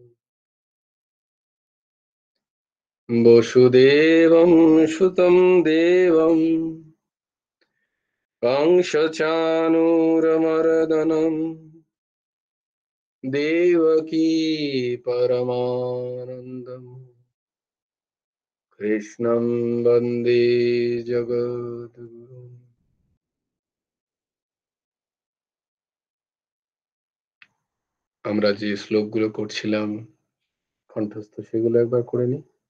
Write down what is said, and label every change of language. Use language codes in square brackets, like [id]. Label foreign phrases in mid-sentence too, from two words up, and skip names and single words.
[sa] वसुदेवं सुतं देवं कंसचाणूरमर्दनं देवकी परमानन्दम् कृष्णं वन्दे जगद्गुरुम्। [bn] আমরা যে শ্লোকগুলো করছিলাম কণ্ঠস্থ সেগুলো একবার করে নি।